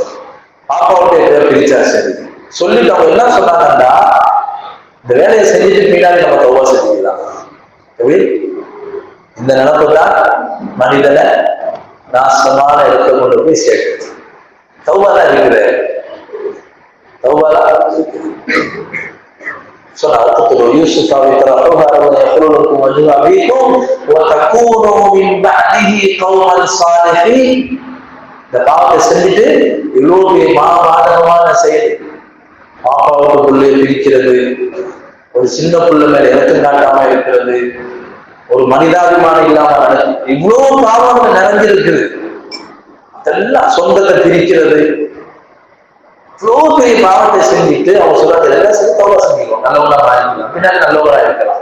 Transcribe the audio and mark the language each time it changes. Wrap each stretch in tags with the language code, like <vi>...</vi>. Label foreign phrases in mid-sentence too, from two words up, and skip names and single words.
<ta>பாப்பாவுடைய பேரை பிரிச்சா சரி சொல்லிட்டு அவங்க என்ன சொன்னாங்கன்னா, இந்த வேலையை செஞ்சுட்டு பின்னாடி நம்ம தௌபா செஞ்சுக்கலாம். எப்படி இந்த நினைப்பு தான் மனிதனை நாசமான இடத்தை கொண்டு போய் சேர்க்குது. தௌபாலா இருக்குது, தௌபாலா சொன்னா யூசுஃப்</ta> <ar>يخللكم وجه أبيكم وتكونوا من بعده قوما صالحين.</ar> <ta>இந்த பாவத்தை செஞ்சுட்டு இவ்வளவு பெரிய பாதகமான செயல், பாப்பாவுக்கு புள்ளையை பிரிக்கிறது, ஒரு சின்ன புள்ள மேல இறக்கம் காட்டாம இருக்கிறது, ஒரு மனிதாபிமானம் இல்லாம நடக்கும், இவ்வளவு பாவங்கள் நிறைஞ்சிருக்குது. அதெல்லாம் சொந்தத்தை பிரிக்கிறது, இவ்வளவு பெரிய பாவத்தை செஞ்சுட்டு அவங்க சொல்றாங்க, எல்லாம் சரி தௌபா செஞ்சுக்கணும், நல்லவங்களா மாறிக்கலாம், பின்னாடி நல்லவங்களா இருக்கலாம்.</ta>